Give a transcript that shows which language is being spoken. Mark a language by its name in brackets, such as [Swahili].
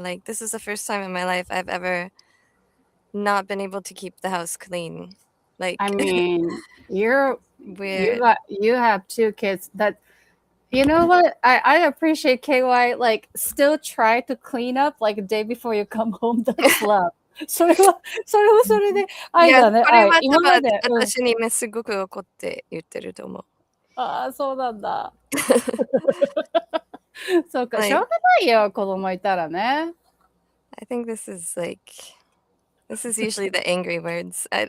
[English] Like this is the first time in my life I've ever not been able to keep the house clean. Like I mean, you have 2 kids that you know what? I appreciate KY like still try to clean up like a day before you come home. That's love. [Japanese] それはそれで愛だね。これは今まで私にすごく怒って言ってると思う。ああ、そうなんだ。そうか、しょうがないよ、子供いたらね。 [English] I think this is usually the angry words.